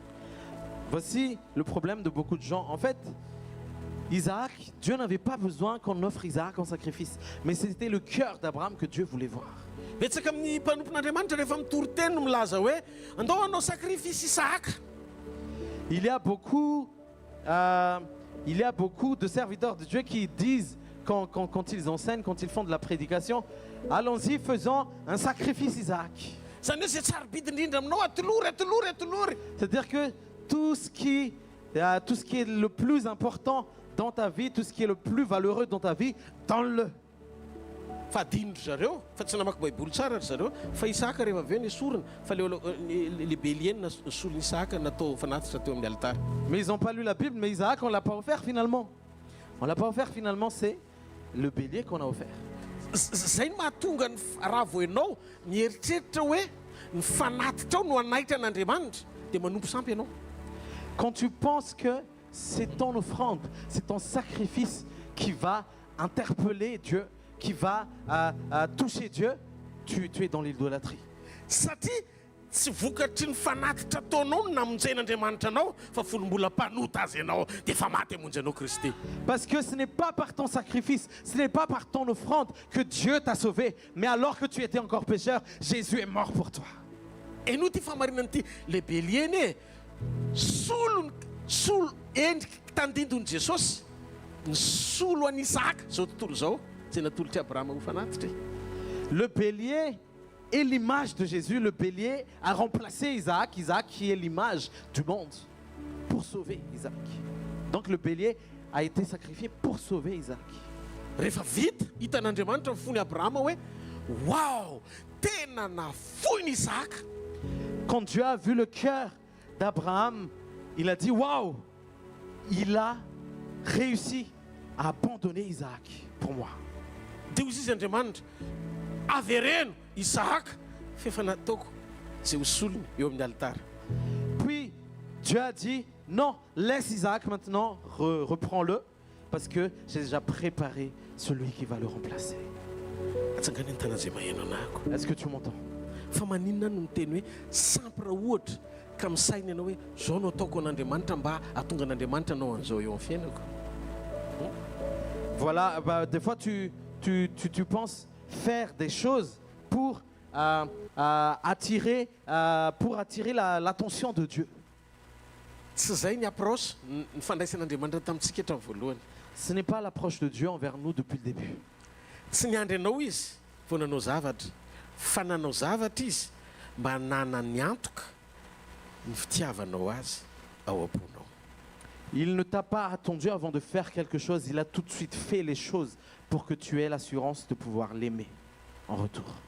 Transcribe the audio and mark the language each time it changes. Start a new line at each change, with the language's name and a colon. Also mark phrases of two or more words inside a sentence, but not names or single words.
French: Voici le problème de beaucoup de gens. En fait, Isaac, Dieu n'avait pas besoin qu'on offre Isaac en sacrifice, mais c'était le cœur d'Abraham que Dieu voulait voir.
Malagasy: Betsaka amin'ny mpanompon'andriamanitra rehefa mitory teny no milaza hoe andao hanao sacrifice Isaka.
French: Il y a beaucoup de serviteurs de Dieu qui disent quand ils enseignent, quand ils font de la prédication, allons-y, faisons un sacrifice Isaac.
Malagasy: Zany hoe zay tsara-bidy indrindra aminao atolory.
French: C'est-à-dire que tout ce qui est le plus important dans ta vie, tout ce qui est le plus valeureux dans ta vie, donne-le.
Malagasy: Fa adinindry zareo fa tsy namaky baiboly tsara ry zareo fa Isaka rehefa avy eo nesorina fa
French: le bélier
Malagasy: nasolony Isaka natao fanatitra teo amin'ny altara.
French: Mais ils n'ont pas lu la Bible, mais Isaac, on ne l'a pas offert finalement. On ne l'a pas offert finalement, c'est le bélier qu'on a offert.
Malagasy: Zay no mahatonga ny raha vao ianao mieritreritra hoe ny fanatitra ao no anaitra an'Andriamanitra dia manompo sampy ianao.
French: Quand tu penses que c'est ton offrande, c'est ton sacrifice qui va interpeller Dieu, qui va toucher Dieu, tu es dans l'idolâtrie.
Malagasy: Satria tsy vokatry ny fanatitra ataonao no namonjen'Andriamanitra anao fa folom-bolam-panota azy ianao dia efa maty hamonjy anao Kristy.
French: Parce que ce n'est pas par ton sacrifice, ce n'est pas par ton offrande que Dieu t'a sauvé, mais alors que tu étais encore pécheur, Jésus est mort pour toi.
Malagasy: Eno ty famarinany ty lehibe lieny solo endriky tandindony Jesosy ny solo an'i Isaka zao tontolo zao zay natolotry Abrahama ho fanatitra.
French: Le bélier est l'image de Jésus. Le bélier a remplacé Isaac. Isaac qui est l'image du monde pour sauver Isaac. Donc le bélier a été sacrifié pour sauver Isaac.
Malagasy: Rehefa vita hitan'Andriamanitra mifony Abrahama hoe wow tena nafoiny Isaka.
French: Quand Dieu a vu le cœur d'Abraham, il a dit waouh, il a réussi à abandonner Isaac pour moi.
Malagasy: Dia hozy izy Andriamanitra avereno Isaka fefa nataoko zay ho solony eo amin'ny altara.
French: Puis Dieu a dit non, laisse Isaac maintenant, reprends-le parce que j'ai déjà préparé celui qui va le remplacer.
Malagasy: Atsangany ny tana zay maheno anahako.
French: Est-ce que tu m'entends?
Malagasy: Fa maninona no miteny hoe sampy raha ohatra ka misaina ianao hoe zao no ataoko an'Andriamanitra mba hatonga an'Andriamanitra anao an'izao eo amin'ny fiainako.
French: Voilà, des fois tu penses faire des choses pour attirer l'attention de Dieu.
Malagasy: Tsy zay ny approche ny fandraisan'Andriamanitra tamintsika hatramin'ny voalohany.
French: Ce n'est pas l'approche de Dieu envers nous depuis le début.
Malagasy: Tsy niandry anao izy vao nanao zavatra fa nanao zavatra izy mba nana ny antoka ny fitiavanao azy ao am-ponao.
French: Il ne t'a pas attendu avant de faire quelque chose. Il a tout de suite fait les choses pour que tu aies l'assurance de pouvoir l'aimer en retour.